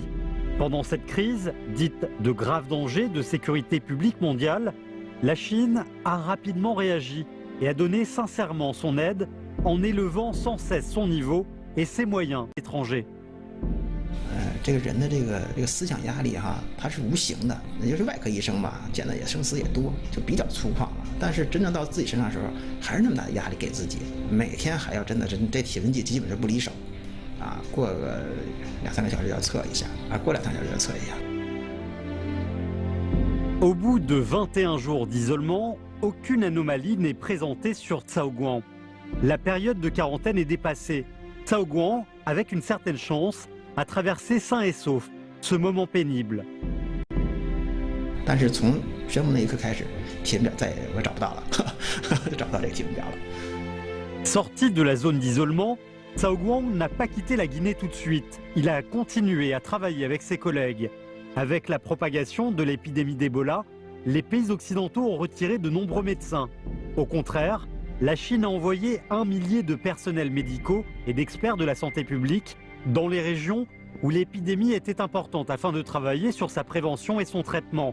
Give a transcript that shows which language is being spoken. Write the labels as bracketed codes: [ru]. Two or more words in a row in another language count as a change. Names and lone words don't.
[fr] Pendant cette crise, dite de grave danger de sécurité publique mondiale, la Chine a rapidement réagi et a donné sincèrement son aide en élevant sans cesse son niveau et ses moyens étrangers. [zh] 这个人的这个思想压力哈，它是无形的，也就是外科医生吧，见的也生死也多，就比较粗犷了。但是真正到自己身上的时候，还是那么大的压力给自己，每天还要真的是这体温计基本上不离手，过个2、3个小时要测一下，过2、3小时要测一下。 [fr] Au bout de 21 jours d'isolement, aucune anomalie n'est présentée sur Cao Guang. La période de quarantaine est dépassée. Cao Guang, avec une certaine chance, a traversé sain et sauf ce moment pénible. [zh] 但是从宣布那一刻开始，体温表再也我找不到了，找不到这个体温表了。 [fr] Sorti de la zone d'isolement, Cao Guang n'a pas quitté la Guinée tout de suite. Il a continué à travailler avec ses collègues. Avec la propagation de l'épidémie d'Ebola, les pays occidentaux ont retiré de nombreux médecins. Au contraire, la Chine a envoyé 1 millier de personnels médicaux et d'experts de la santé publique dans les régions où l'épidémie était importante afin de travailler sur sa prévention et son traitement.